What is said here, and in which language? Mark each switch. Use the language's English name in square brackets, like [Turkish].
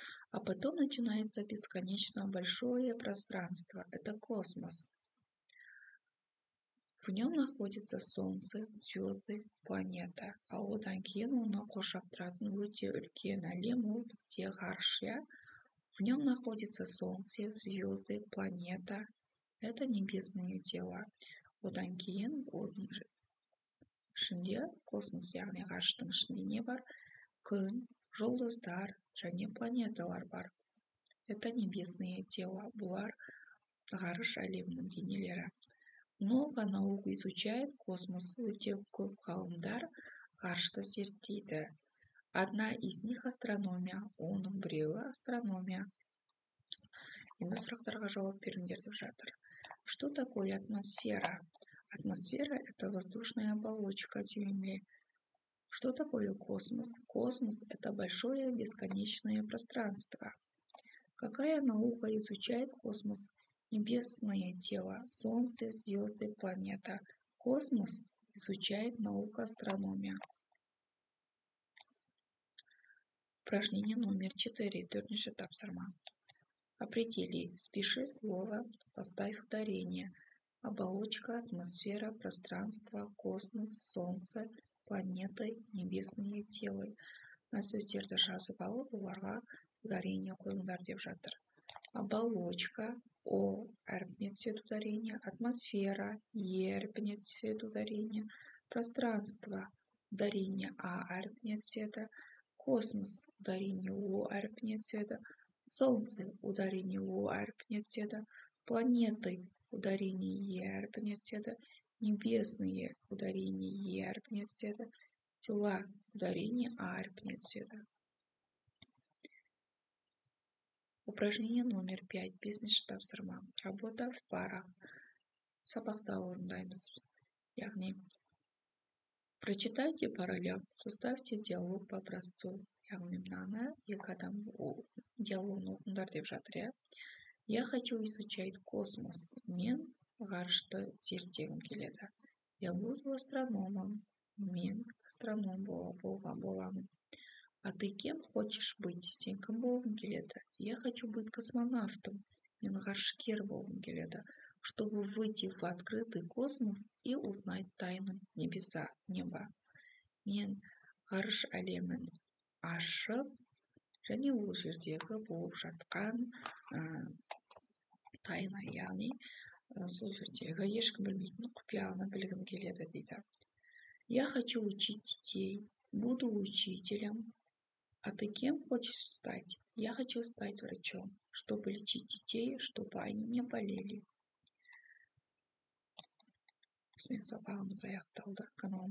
[Russian] А потом начинается бесконечно большое пространство. Это космос. В нем находится Солнце, звезды, планета. [Kazakh] А одан кейін оны қоршап тұратын өте үлкен әлем ол бізде ғарыш. [Russian] В нем находится Солнце, звезды, планета. Это небесные тела. [Kazakh] Одан кейін оның ішінде космос, яғни ғарыштың ішінде не бар? Күн, жұлдыздар және планеталар бар. Это небесные тела. Бұлар ғарыш әлемінің денелері. [Russian] Много наук изучает космос. [Kazakh] Өте көп ғалымдар ғарышты зерттейді. [Russian] Одна из них астрономия. [Kazakh] Оның біреуі астрономия. Енді сұрақтарға жауап беріңдер деп жатыр. [Russian] Что такое атмосфера? Атмосфера – это воздушная оболочка Земли. Что такое космос? Космос – это большое бесконечное пространство. Какая наука изучает космос? Небесное тело, Солнце, звезды, планета. Космос изучает наука астрономия. Упражнение номер 4. [Kazakh] Төртінші тапсырма. [Russian] Определи, спиши слово, поставь ударение. Оболочка, атмосфера, пространство, космос, Солнце, планеты, небесные тела. [Kazakh] Сөздерді жазып алып, оларға ударение қойыңдар деп жатыр. Оболочка, О әрпіне түседі ударение, атмосфера, Е әрпіне түседі ударение, пространство, ударение А әрпіне түседі, космос, ударение О әрпіне түседі, Солнце, ударение О әрпіне түседі, планеты, ударение Е әрпіне түседі, небесные, ударение Е әрпіне түседі, тела, ударение А әрпіне түседі. [Russian] Упражнение номер 5. [Kazakh] Бесінші тапсырма. [Russian] Работа в парах. [Kazakh] Сабақта орындаймыз. [Russian] Яғни, прочитайте параллель, составьте диалог по образцу. [Kazakh] Яғни, мынаны екі адам диалогын оқыңдар деп жатыр. [Russian] Я хочу изучать космос. [Kazakh] Мен ғарышты зерттегім келеді. [Russian] Я буду астрономом. [Kazakh] Мен астроном боламын. [Russian] А ты кем хочешь быть? [Kazakh] Сен кім болғың келеді? [Russian] Я хочу быть космонавтом. [Kazakh] Мен ғарышкер болғым келеді. [Russian] Чтобы выйти в открытый космос и узнать тайны неба. [Kazakh] Мен ғарыш әлемін ашып, және ол жердегі болып жатқан тайна, яғни Слушайте, гаишка білмейтін құпияны білгім келеді дейді. [Russian] Я хочу учить детей, буду учителем. А ты кем хочешь стать? Я хочу стать врачом, чтобы лечить детей, чтобы они не болели. [Kazakh] Осымен сабағымыз аяқталды. Каналыма